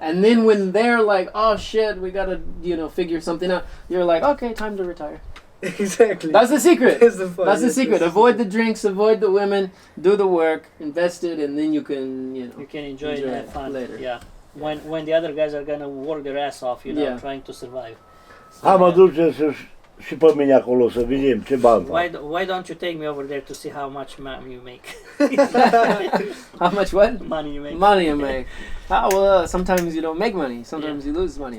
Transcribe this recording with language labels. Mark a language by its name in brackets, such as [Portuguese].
[English] And then when they're like, oh shit, we got to, figure something out, you're like, okay, time to retire. Exactly. That's the secret. That's the fun. That's the Yes, secret. yes. Avoid the drinks, avoid the women, do the work, invest it, and then you can, You can enjoy it Enjoy and have fun later. Yeah. When the other guys are gonna work their ass off, Yeah. trying to survive. So, [Romanian] Hai mă [English] yeah. [Romanian] duce și pe mine acolo să vedem ce bani fac. [English] Why don't you take me over there to see how much money you make? How much what? Money you make. Money you make. Well, sometimes you don't make money. Sometimes you lose money.